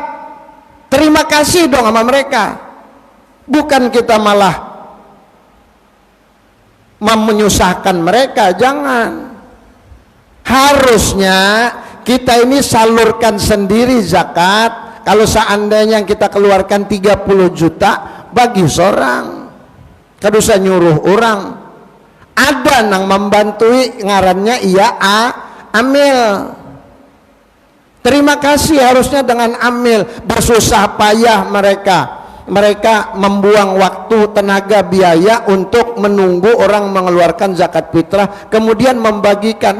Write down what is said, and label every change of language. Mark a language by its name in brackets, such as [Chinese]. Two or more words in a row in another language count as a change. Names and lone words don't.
[Indonesian] Terima kasih dong sama mereka, bukan kita malah menyusahkan mereka, jangan. Harusnya kita ini salurkan sendiri zakat. [Banjar] Kalau seandainya kita keluarkan 30 juta bagi seorang, kada usah nyuruh orang. Ada nang membantui ngarannya iya amil. [Indonesian] Terima kasih harusnya dengan amil. Bersusah payah mereka membuang waktu, tenaga, biaya untuk menunggu orang mengeluarkan zakat fitrah, kemudian membagikan.